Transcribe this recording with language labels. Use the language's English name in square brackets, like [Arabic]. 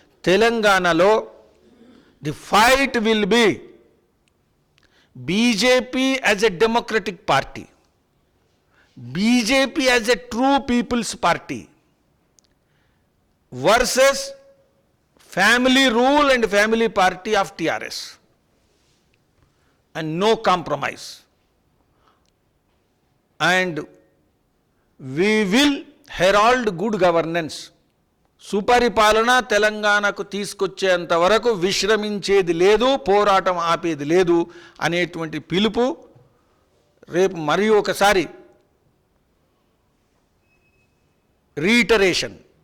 [English] తెలంగాణలో the fight will be BJP as a democratic party, BJP as a true people's party versus family rule and family party of TRS, and no compromise. And we will herald good governance. [Telugu] సుపరిపాలన తెలంగాణకు తీసుకొచ్చేంత వరకు విశ్రమించేది లేదు, పోరాటం ఆపేది లేదు అనేటువంటి పిలుపు రేపు మరి ఒకసారి రీటరేషన్.